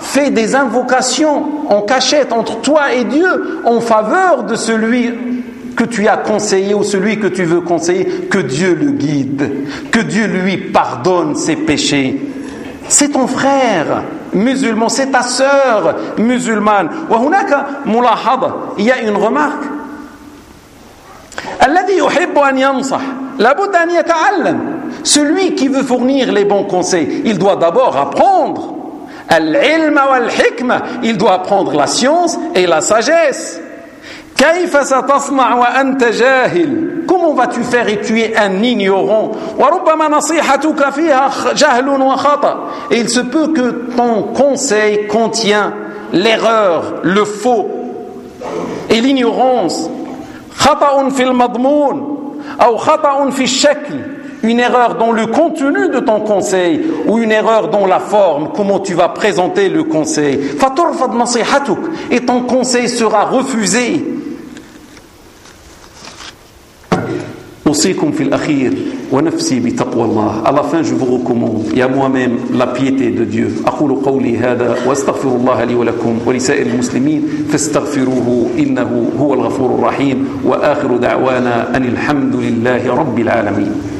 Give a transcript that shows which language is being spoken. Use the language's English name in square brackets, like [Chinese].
[French] Fais des invocations en cachette entre toi et Dieu en faveur de celui que tu as conseillé ou celui que tu veux conseiller, que Dieu le guide, que Dieu lui pardonne ses péchés. C'est ton frère musulman, c'est ta sœur musulmane. [Arabic] Wa hunaka mulahada, [French] il y a une remarque. [Arabic] الذي يحب ان ينصح لابد ان يتعلم. [French] Celui qui veut fournir les bons conseils, il doit d'abord apprendre. [Arabic] العلم والحكمة, [French] il doit apprendre la science et la sagesse. [Arabic] كيف ستصنع وانت جاهل, [French] comment vas-tu faire et tu es un ignorant. [Arabic] وربما نصيحتك فيها جهل وخطا, [French] et il se peut que ton conseil contient l'erreur, le faux et l'ignorance. [Arabic] خطأ في المضمون أو خطأ في الشكل, [French] une erreur dans le contenu de ton conseil ou une erreur dans la forme, comment tu vas présenter le conseil. [Arabic] فترفض نصيحتك, [French] et ton conseil sera refusé. [Arabic] أوصيكم في الأخير ونفسي بتقوى الله. [French] À la fin je vous recommande et à moi-même la piété de Dieu. [Arabic] أقول قولي هذا واستغفر الله لي ولكم ولسائر المسلمين فاستغفروه إنه هو الغفور الرحيم وآخر دعوانا أن الحمد لله رب العالمين.